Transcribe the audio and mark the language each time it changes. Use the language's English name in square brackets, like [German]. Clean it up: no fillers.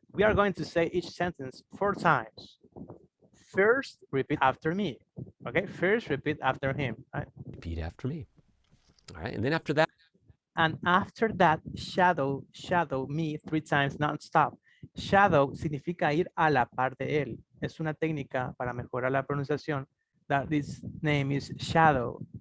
[English] We are going to say each sentence 4 times. First, repeat after me. Okay, first repeat after him. Right? Repeat after me. All right, and then after that. And after that, shadow me 3 times non-stop. [Spanish] Shadow significa ir a la par de él. Es una técnica para mejorar la pronunciación. [English] That this name is shadow.